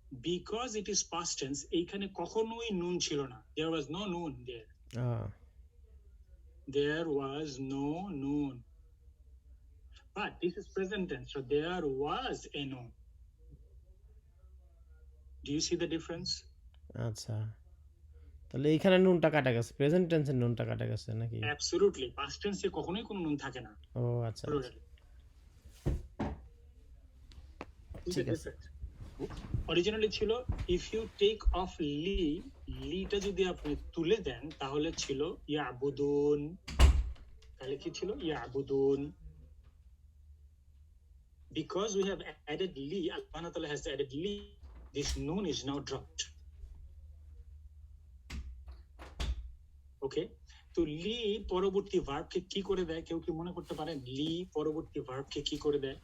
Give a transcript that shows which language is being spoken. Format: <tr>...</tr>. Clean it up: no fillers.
<en>Because it is past tense,</en> <bn>এইখানে কখনোই নুন ছিল না,</bn> <en>there was no noon there. There was no noon. But this is present tense, so there was a noon. Do you see the difference?</en> <bn>আচ্ছা, তাহলে এইখানে নুনটা কাটা গেছে, প্রেজেন্ট টেন্সের নুনটা কাটা গেছে নাকি?</bn> <en>Absolutely,</en> <bn>past tense এ কখনোই কোনো নুন থাকে না। ও আচ্ছা, ঠিক আছে। অরিজিনালি ছিল</bn> <en>if you take off</en> <bn>লিটা যদি আপনি তুলে দেন তাহলে ছিল ইয়াবুদুন, তাহলে কি ছিল? ইয়াবুদুন।</bn> <en>Because we have added li, Allah Ta'ala has added li, this noon is now dropped.</en> <bn>Okay, তো লি পরবর্তী ভার্বকে কি করে দেয়? কেউ কি মনে করতে পারেন লি পরবর্তী ভার্বকে কি করে দেয়?</bn>